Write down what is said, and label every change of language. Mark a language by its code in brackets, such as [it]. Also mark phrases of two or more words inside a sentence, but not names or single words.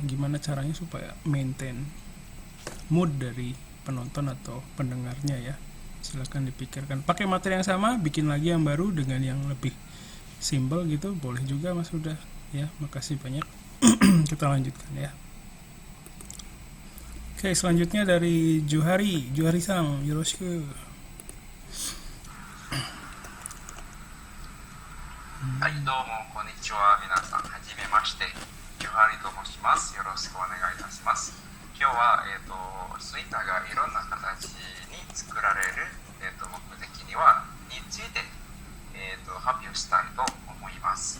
[id] Gimana caranya supaya maintain mood dari penonton atau pendengarnya ya. Silakan dipikirkan. Pakai materi yang sama, bikin lagi yang baru dengan yang lebih simple gitu, boleh juga Mas Huda ya. Makasih banyak. Kita lanjutkan ya. Oke, selanjutnya dari Juhari-san, yoroshiku. [ja] はい、どうもこんにちは。皆さんはじめまして。ジュハリと申します。よろしくお願いいたします。今日はスイカがいろんな形に作られる目的について発表したいと思います。